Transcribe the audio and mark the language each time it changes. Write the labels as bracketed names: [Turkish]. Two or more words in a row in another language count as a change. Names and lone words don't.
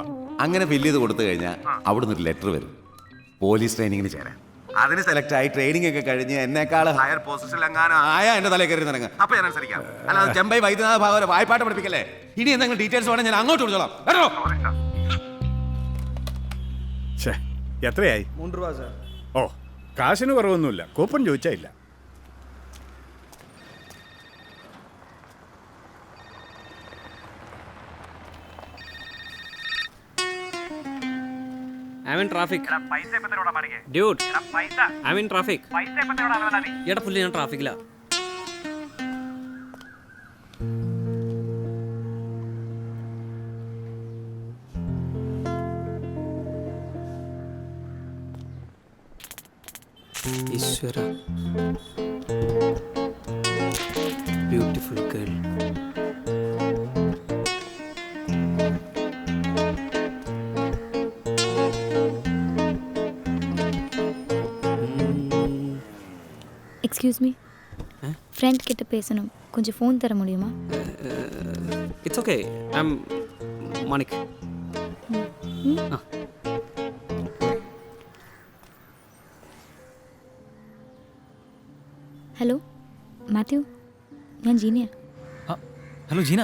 [Malayalam] അങ്ങനെ ഫില്ല് ചെയ്ത് കൊടുത്തു കഴിഞ്ഞാൽ അവിടെ നിന്നൊരു ലെറ്റർ വരും, പോലീസ് ട്രെയിനിങ്ങിന് ചേരാൻ. അതിന് സെലക്ട് ആയി ട്രെയിനിങ് ഒക്കെ കഴിഞ്ഞ് എന്നെക്കാൾ ഹയർ പൊസിഷനിൽ എങ്ങാനും ആയാ എന്റെ തലയിൽ കയറി നിറങ്ങുക. അപ്പൊ ഞാൻ അനുസരിക്കാം. അല്ലാതെ ചെമ്പൈ വൈദ്യനാഥ ഭാഗവരെ വായ്പാട്ട് പഠിപ്പിക്കല്ലേ. ഇനി എന്തെങ്കിലും ഡീറ്റെയിൽസ് വേണം ഞാൻ അങ്ങോട്ട് വിളിച്ചോളാം. കേട്ടോ? ഛേ, എത്രയായി? [Tamil] 3 ரூபா சார். [Malayalam] ഓ, കാശിന് കുറവൊന്നുമില്ല, കൂപ്പൺ ചോദിച്ചാ ഇല്ല. [English] I'm in traffic. [Malayalam] പൈസ ഇപ്പൊ തരോടാ മണിക്ക്. [English] Dude, [Malayalam] പൈസ [English] I'm in traffic. [Malayalam] പൈസ ഇപ്പൊ തരോടാ അലവലാ നീ. എടാ പുള്ളി ഞാൻ ട്രാഫിക്കിലാ. ഈശ്വര, [English] beautiful girl. excuse me, [Tamil] ஃப்ரெண்ட் கிட்ட பேசணும், கொஞ்சம் ஃபோன் தர முடியுமா? [English] It's okay, I am Manik. [Malayalam] ഹലോ മാത്യു, ഞാൻ ജീനിയ. ആ ഹലോ ജീന.